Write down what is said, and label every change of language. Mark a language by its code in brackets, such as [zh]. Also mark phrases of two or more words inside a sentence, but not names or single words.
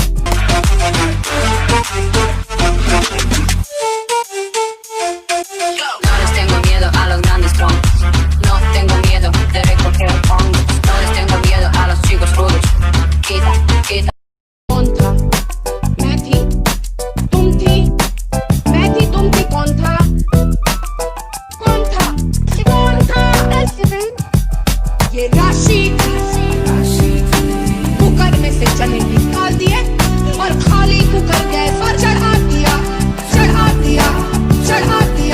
[es] No les tengo miedo a los grandes troncos. No tengo miedo de recoger hongos. No les tengo miedo a los chicos rudos. Quita, quita. [hi] कौन था? मैं थी, तुम थी। मैं थी, तुम थी। कौन था? कौन था? कौन था? ये राशि कुकर में से चने निकाल दिए और खाली कुकर गैस पर चढ़ा दिया, चढ़ा दिया, चढ़ा दिया।